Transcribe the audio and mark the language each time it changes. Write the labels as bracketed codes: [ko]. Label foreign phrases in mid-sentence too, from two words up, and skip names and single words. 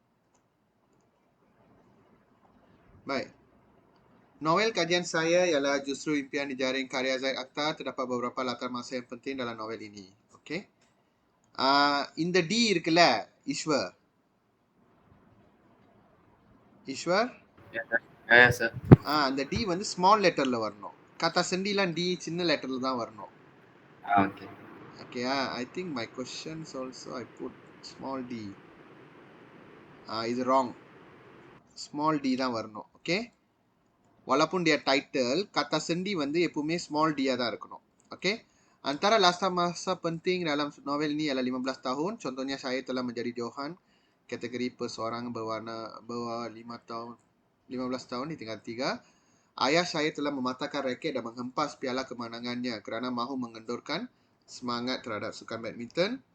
[ms] Baik. Novel kajian saya ialah Justru Impian Dijaring karya Zaid Akhtar. Terdapat beberapa latar masa yang penting dalam novel ini. [ta] Okay. இந்த D இருக்குல்ல ஈஸ்வர் [en] Yes, sir. [ta] அந்த D வந்து [en] small letter [ta] வரணும். கதா செண்டிலாம் D சின்ன லெட்டர்ல தான் வரணும். Okay. [en] Okay, I think my questions also I put small d. Is wrong. Small d [ta] தான் வரணும். [en] Okay. [ms] Walaupun dia title, kata sendi [ta] வந்து எப்பவுமே [en] small d [ta] தான் இருக்கணும். Okay. [ms] Antara latar masa penting dalam novel ini ialah 15 tahun. Contohnya saya telah menjadi Johan. Kategori perseorangan berwarna bawah 15 tahun di tingkat 3. Ayah saya telah mematahkan raket dan menghempas piala kemenangannya kerana mahu mengendurkan semangat terhadap sukan badminton.